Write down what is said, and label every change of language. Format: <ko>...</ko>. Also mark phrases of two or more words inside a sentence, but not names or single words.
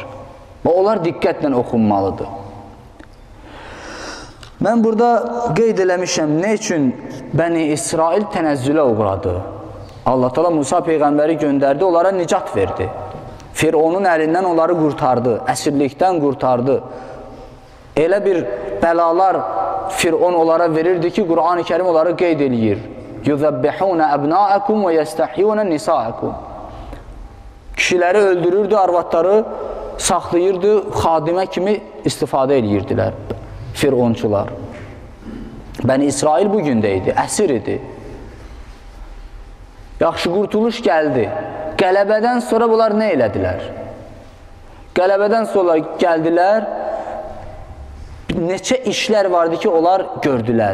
<az>Və onlar diqqətlə oxunmalıdır. Mən burada qeyd eləmişəm, nə üçün Bəni İsrail tənəzzülə uğradı? Allah Teala Musa peyğəmbəri göndərdi, onlara nicat verdi. Fironun əlindən onları qurtardı, əsirlikdən qurtardı. Elə bir bəlalar Firon onlara verirdi ki, Qur'an-ı Kerim onları qeyd eləyir.</az> <ar>يُذَبِّحُونَ أَبْنَاءَكُمْ وَيَسْتَحْيُونَ نِسَاءَكُمْ</ar> <az>Kişiləri öldürürdü, arvadları saxlayırdı, xadimə kimi istifadə edirdilər Fironçular. Bəni İsrail bugün də idi, əsir idi. Yaxşı qurtuluş gəldi. Qələbədən sonra bunlar nə elədilər? Qələbədən sonra gəldilər, neçə işlər vardı ki, onlar gördülər.</az>